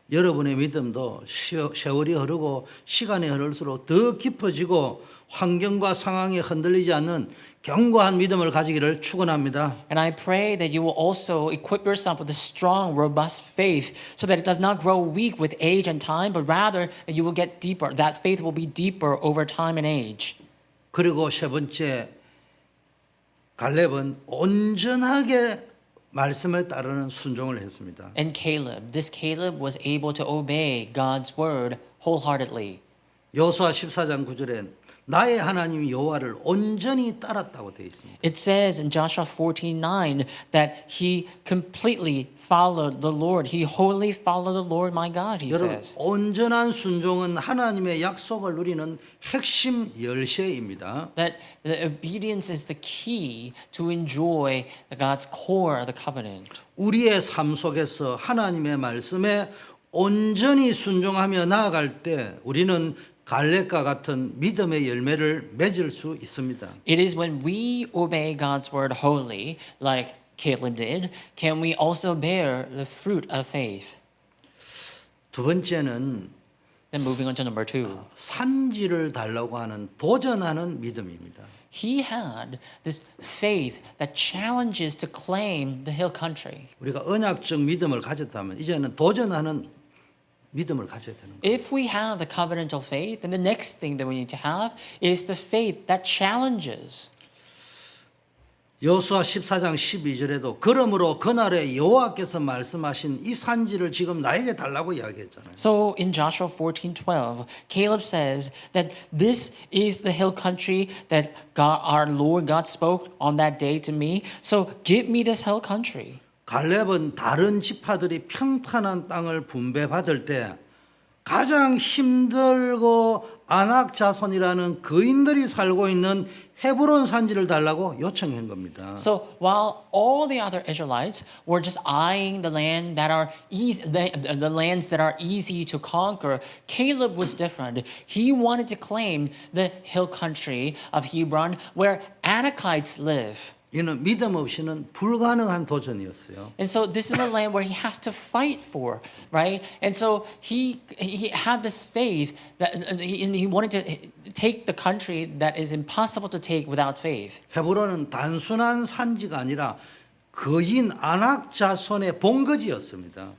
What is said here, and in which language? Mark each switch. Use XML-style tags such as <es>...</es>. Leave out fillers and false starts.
<ko>여러분의 믿음도 세월이 흐르고 시간이 흐를수록 더 깊어지고 환경과 상황에 흔들리지 않는 견고한 믿음을 가지기를 축원합니다.</ko> <en>And I pray that you will also equip yourself with a strong, robust faith so that it does not grow weak with age and time, but rather that you will get deeper. That faith will be deeper over time and age.</en> <ko>그리고 세 번째, 갈렙은 온전하게 말씀을 따르는 순종을 했습니다.</ko> <en>And this Caleb was able to obey God's word wholeheartedly.</en> <ko>여호수아 14장 9절에 나의 하나님 여호와를 온전히 따랐다고 되어 있습니다.</ko> <en>It says in Joshua 14:9 that he completely followed the Lord. He wholly followed the Lord my God, he</en> <ko>여러분,</ko> <en>says.</en> <ko>온전한 순종은 하나님의 약속을 누리는 핵심 열쇠입니다.</ko> <en>That the obedience is the key to enjoy God's core of the covenant.</en> <ko>우리의 삶 속에서 하나님의 말씀에 온전히 순종하며 나아갈 때 우리는 갈렙과 같은 믿음의 열매를 맺을 수 있습니다.</ko> <en>It is when we obey God's word wholly, like Caleb did, can we also bear the fruit of faith.</en> <ko>두 번째는</ko> <en>Then moving on to number 2.</en> <ko>산지를 달라고 하는 도전하는 믿음입니다.</ko> <en>He had this faith that challenges to claim the hill country.</en> <ko>우리가 언약적 믿음을 가졌다면 이제는 도전하는 믿음을 가져야 되는 거예요.</ko> <en>If we have the covenantal faith, then the next thing that we need to have is the faith that challenges.</en> <ko>여호수아 14장 12절에도 그러므로 그날에 여호와께서 말씀하신 이 산지를 지금 나에게 달라고 이야기했잖아요.</ko> <en>So in Joshua 14:12, Caleb says that this is the hill country that God, our Lord God spoke on that day to me. So give me this hill country.</en> <ko>갈렙은 다른 지파들이 평탄한 땅을 분배받을 때 가장 힘들고 안악 자손이라는 거인들이 살고 있는 헤브론 산지를 달라고 요청한 겁니다.</ko> <en>So while all the other Israelites were just eyeing the land that are easy, the lands that are easy to conquer, Caleb was different. He wanted to claim the hill country of Hebron where Anakites live.</en> <ko>이는 믿음 없이는 불가능한 도전이었어요.</ko> <en>And so this is a land where he has to fight for, right? And so he had this faith that he wanted to take the country that is impossible to take without faith.</en> <ko>헤브론은 단순한 산지가 아니라 거인 안악 자손의 본거지였습니다.</ko>